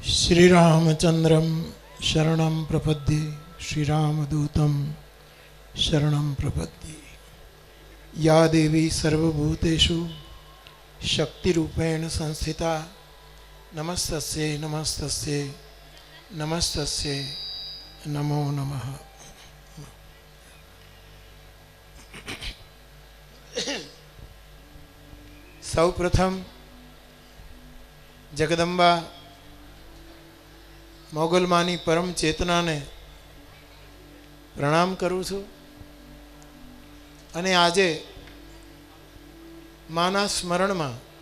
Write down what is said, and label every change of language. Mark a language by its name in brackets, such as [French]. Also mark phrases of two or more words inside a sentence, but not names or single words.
[Sanskrit] श्रीरामचंद्रं शरणं प्रपद्ये श्रीरामदूतं शरणं प्रपद्ये। या देवी सर्वभूतेषु शक्तिरूपेण संस्थिता नमस्तस्यै नमस्तस्यै नमस्तस्यै नमो नमः। [Gujarati] સૌપ્રથમ જગદંબા મોગલમાની પરમ ચેતનાને પ્રણામ કરું છું અને આજે માના સ્મરણમાં